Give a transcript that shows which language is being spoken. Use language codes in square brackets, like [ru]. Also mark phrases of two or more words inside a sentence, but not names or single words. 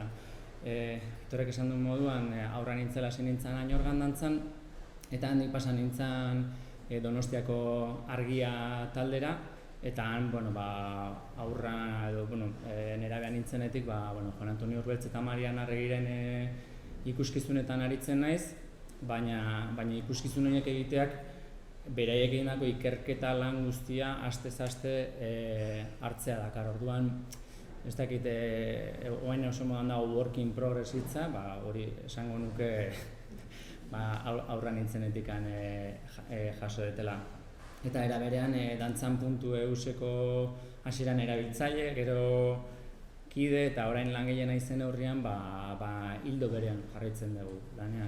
[eu] Aitorrek esan duen moduan, aurra nintzela hasi nintzen Añorgan dantzan, eta handik pasa nintzen Donostiako Argia taldera, eta han aurra edo nerabean nintzenetik Juan Antonio Urbeltz eta Marian Arregiren ikuskizunetan aritzen naiz, baina ikuskizun horiek egiteak beraiek egindako ikerketa lan guztia astez-aste hartzea dakar. Orduan, ez dakit, orain oso modan dago [en] work in progress [eu] hitza, hori esango nuke aurra nintzenetik jaso detela. Eta era berean, dantzan.euseko hasieran erabiltzaile, gero kide eta orain lan gehiena izen aurrian hildo berean jarraitzen dugu lanean.